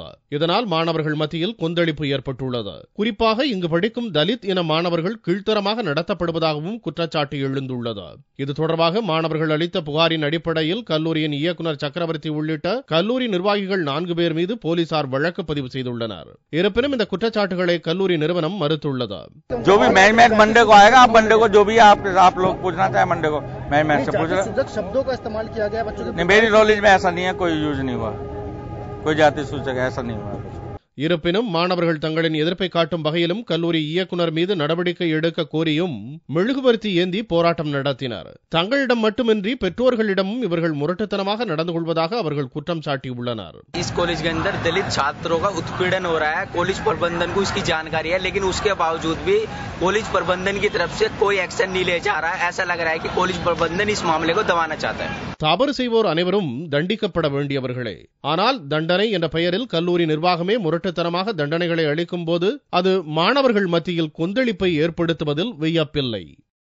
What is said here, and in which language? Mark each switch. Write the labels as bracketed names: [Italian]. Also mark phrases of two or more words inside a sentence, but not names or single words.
[Tamil] இதனால் மாணவர்கள் மத்தியில் கொந்தளிப்பு ஏற்பட்டுள்ளது. குறிப்பாக இங்கு படிக்கும் தலித் இன மாணவர்கள் கீழ்த்தரமாக நடத்தப்படுவதாகவும் குற்றச்சாட்டு எழுந்துள்ளது. இது தொடர்பாக மாணவர்கள் அளித்த புகாரின் அடிப்படையில் கல்லூரியின் இயக்குநர் சக்கரவர்த்தி உள்ளிட்ட கல்லூரி நிர்வாகிகள் 4 பேர் மீது போலீசார் வழக்கு பதிவு செய்துள்ளனர். இருப்பினும் இந்த குற்றச்சாட்டுகளை கல்லூரி நிறுவனம் மறுத்துள்ளது. [Hindi] जो भी मैनेजमेंट मंडे को आएगा, आप मंडे को जो भी आप लोग पूछना चाहे मंडे को मैनेजमेंट से पूछ लो। शब्दों का इस्तेमाल किया गया बच्चों के, मेरी नॉलेज में ऐसा नहीं है, कोई यूज नहीं हुआ, कोई जाति सूचक ऐसा नहीं हुआ. [Tamil] இருப்பினும் மாணவர்கள் தங்களின் எதிர்ப்பை காட்டும் வகையிலும் கல்லூரி இயக்குநர் மீது நடவடிக்கை எடுக்க கோரியும் மெழுகுவர்த்தி ஏந்தி போராட்டம் நடத்தினர். தங்களிடம் மட்டுமின்றி பெற்றோர்களிடமும் இவர்கள் முரட்டுத்தனமாக நடந்து கொள்வதாக அவர்கள் குற்றம் சாட்டியுள்ளனர். [Hindi] इस कॉलेज के अंदर दलित छात्रों का उत्पीड़न हो रहा है. कॉलेज प्रबंधन को इसकी जानकारी है, लेकिन उसके बावजूद भी कॉलेज प्रबंधन की तरफ से कोई एक्शन नहीं ले जा रहा है. ऐसा लग रहा है कि कॉलेज प्रबंधन इस मामले को दबाना चाहता है. [Tamil] தவறு செய்வோர் அனைவரும் தண்டிக்கப்பட வேண்டியவர்களே. ஆனால் தண்டனை என்ற பெயரில் கல்லூரி நிர்வாகமே முரட்டுத்தனமாக தண்டனைகளை அளிக்கும் போது அது மாணவர்கள் மத்தியில் கொந்தளிப்பை ஏற்படுத்துவதில் வியப்பில்லை.